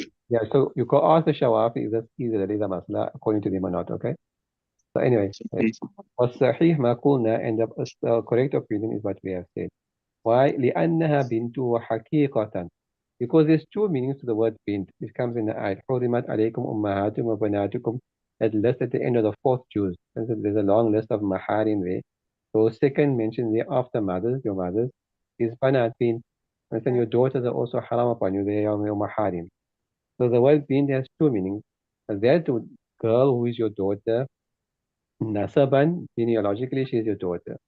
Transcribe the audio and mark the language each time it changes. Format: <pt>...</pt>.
<en>yeah, so you can ask the Shawafi if that's either the masla according to them or not, okay? So anyway,</en> <ar>والصحيح ما قلنا,</ar> <en>and the correct opinion is what we have said. Why?</en> <ar>لأنها بنت وحقيقة.</ar> <en>Because there's two meanings to the word bint. It comes in the ayat.</en> <ar>حرمت عليكم أمهاتكم وبناتكم.</ar> <en>That list at the end of the fourth juz. And so there's a long list of maharim there. So second mentioned there after mothers, your mothers, is banat bint. And then your daughters are also haram upon you. They are your maharim. So the word bint has two meanings. That girl who is your daughter, nasaban, genealogically, she is your daughter.</en>